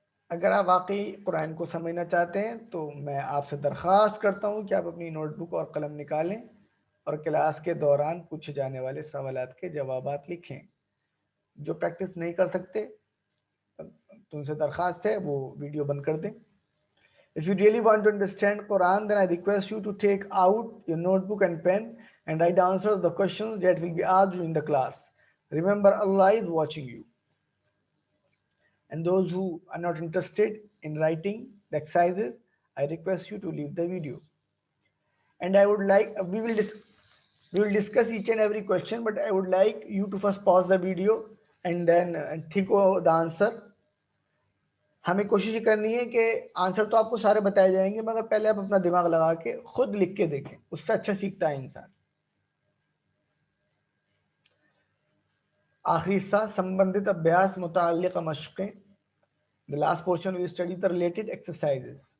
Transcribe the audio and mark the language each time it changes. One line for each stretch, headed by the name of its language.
Hindi: अगर आप वाकई कुरान को समझना चाहते हैं तो मैं आपसे दरख्वास्त करता हूं कि आप अपनी नोटबुक और कलम निकालें और क्लास के दौरान पूछे जाने वाले सवालात के जवाबात लिखें. जो प्रैक्टिस नहीं कर सकते तुमसे दरख्वास्त है वो वीडियो बंद कर दें.
English: If you really want to understand Quran, then I request you to take out your notebook and pen and write answers to the questions that will be asked during the class. Remember, Allah is watching you. And those who are not interested in writing the exercises, I request you to leave the video. And I would like, we will discuss each and every question, but I would like you to first pause the video and then think of the answer.
Hindi: हमें कोशिश ये करनी है कि answer तो आपको सारे बताए जाएंगे मगर पहले आप अपना दिमाग लगा के खुद लिख के देखें, उससे अच्छा सीखता है इंसान. आखिरी हिस्सा संबंधित अभ्यास मुताल्लिक़ मशक़ें.
English: The last portion we study the related exercises.